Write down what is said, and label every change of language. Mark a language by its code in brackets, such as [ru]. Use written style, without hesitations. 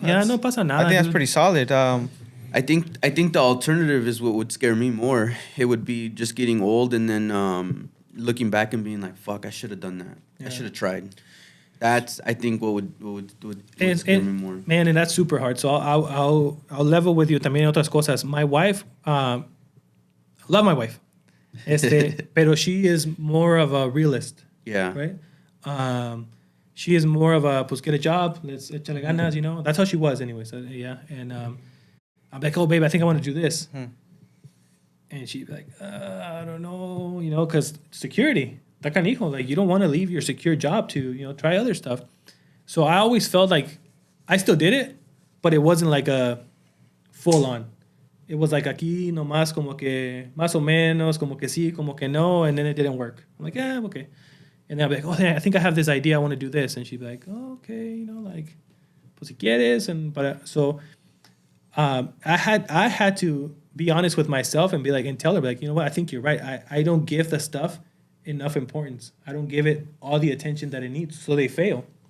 [es] Yeah, no pasa nada. [en] I think that's dude. pretty solid. I think the alternative is what would scare me more. It would be just getting old and then looking back and being like, fuck, I should have done that. I should have tried. That's, I think, what would scare me more. Man, and that's super hard. So I'll level with you [es] también otras cosas. [en] My wife, love my wife, pero she is more of a realist. Yeah. Right. She is more of a pues get a job. Let's [es] echarle ganas. [en] You know, that's how she was anyway. So yeah, and I'm like, oh babe, I think I want to do this, and she'd be like, I don't know, you know, because security. [es] Está canijo. [en] Like, you don't want to leave your secure job to, you know, try other stuff. So I always felt like I still did it, but it wasn't like a full on. It was like [es] aquí nomás como que más o menos, como que sí, como que no, [en] and then it didn't work. I'm like, yeah, okay. And then I'll be like, oh, I think I have this idea. I want to do this. And she'd be like, oh, okay, you know, like, [es] pues si quieres. [en] And but so I had to be honest with myself and be like, and tell her, like, you know what, I think you're right. I don't give the stuff enough importance. I don't give it all the attention that it needs, so they fail.